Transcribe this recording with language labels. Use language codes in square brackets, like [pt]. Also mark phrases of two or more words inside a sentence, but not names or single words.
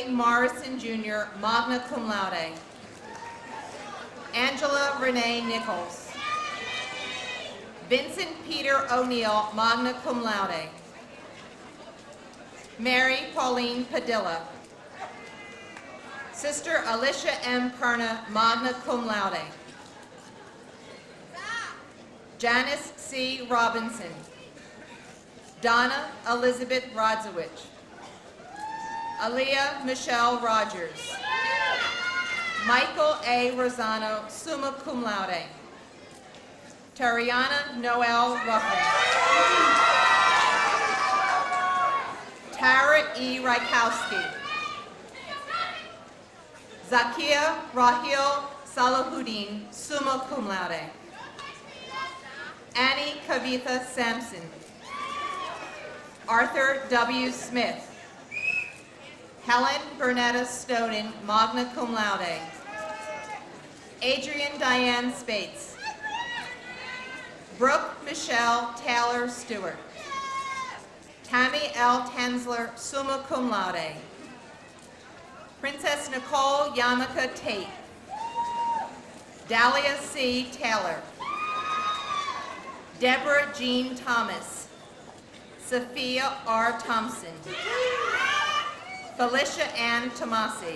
[en] Morrison Jr., magna cum laude. Angela Renee Nichols. Vincent Peter O'Neill, magna cum laude. Mary Pauline Padilla. Sister Alicia M. Perna, magna cum laude. Janice C. Robinson. Donna Elizabeth Rodzowicz. Aaliyah Michelle Rogers. Michael A. Rosano, summa cum laude. Tariana Noel Ruffin. Tara E. Rykowski. Zakia Rahil Salahuddin, summa cum laude. Annie Kavitha Sampson. Arthur W. Smith. Helen Bernetta Snowden, magna cum laude. Adrian Diane Spates. Brooke Michelle Taylor Stewart. Tammy L. Tansler, summa cum laude. Princess Nicole Yamaka Tate. Dahlia C. Taylor. Deborah Jean Thomas. Sophia R. Thompson. Felicia Ann Tomasi.